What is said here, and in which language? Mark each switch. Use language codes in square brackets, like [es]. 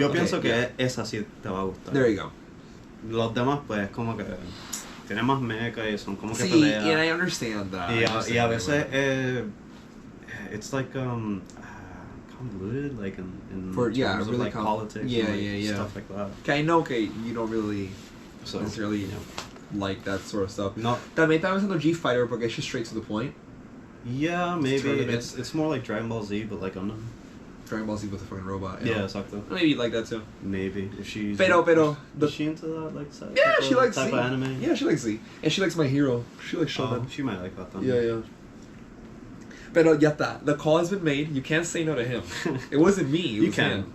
[es] Yo pienso que esa sí te va a gustar. [en] There you go. [es] Los demás, pues, como que tienen más mecha y son como que [en] See, [es] peleas. [en] and I understand that. [es] Y a veces [en] it's like convoluted, like in terms of really like politics, and, like, stuff like that. Okay, I know. Okay, you don't really necessarily like that sort of stuff. No. [es] También estaba pensando G Fighter porque [en] it's just straight to the point. Yeah, maybe it's more like Dragon Ball Z, but like Gundam. Dragon Ball Z with a fucking robot. Yeah, exactly. Maybe you'd like that too. Maybe if she's. [es] Pero. [en] Is she into that like she likes type Z. of anime? Yeah, she likes Z, and she likes My Hero. She likes Shonen. She might like that then. Yeah. [es] Pero ya está. [en] The call has been made. You can't say no to him. It wasn't me. It was him.